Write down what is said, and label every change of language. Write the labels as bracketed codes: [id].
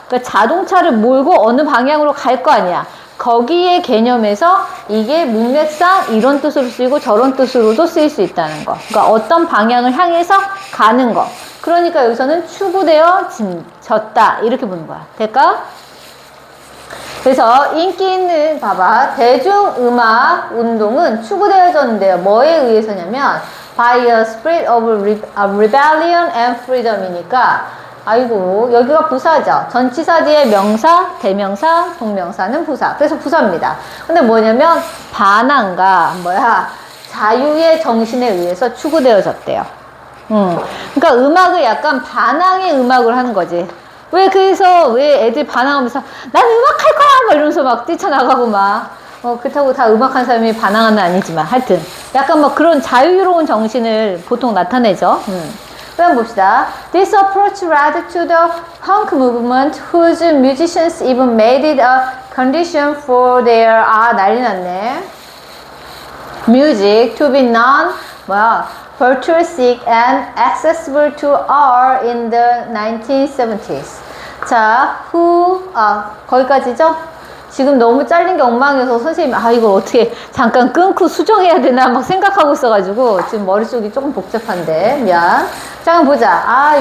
[ko] 그러니까 자동차를 몰고 어느 방향으로 갈 거 아니야. 거기에 개념에서 이게 문맥상 이런 뜻으로 쓰이고 저런 뜻으로도 쓰일 수 있다는 거. 그러니까 어떤 방향을 향해서 가는 거. 그러니까 여기서는 추구되어졌다 이렇게 보는 거야. 될까? 그래서 인기 있는, 봐봐, 대중음악 운동은 추구되어졌는데요. 뭐에 의해서냐면 [en] by a spirit of rebellion and freedom이니까 [ko] 아이고, 여기가 부사죠. 전치사 뒤에 명사, 대명사, 동명사는 부사. 그래서 부사입니다. 근데 뭐냐면 반항과 자유의 정신에 의해서 추구되어졌대요. 그러니까 음악을 약간 반항의 음악을 하는 거지. 그래서 왜 애들 반항하면서 난 음악할 거야! 막 이러면서 막 뛰쳐나가고 막. 그렇다고 다 음악한 사람이 반항하는 아니지만 하여튼 약간 막 그런 자유로운 정신을 보통 나타내죠. 그럼 봅시다. [en] This approach led to the punk movement whose musicians even made it a condition for their [ko] 난리 났네. [en] Music to be non virtuosic and accessible to all in the 1970s. [ko] 자, 거기까지죠? 지금 너무 잘린 게 엉망이어서 선생님이 이걸 어떻게 잠깐 끊고 수정해야 되나 막 생각하고 있어가지고 지금 머릿속이 조금 복잡한데 미안. 자, 한번 보자.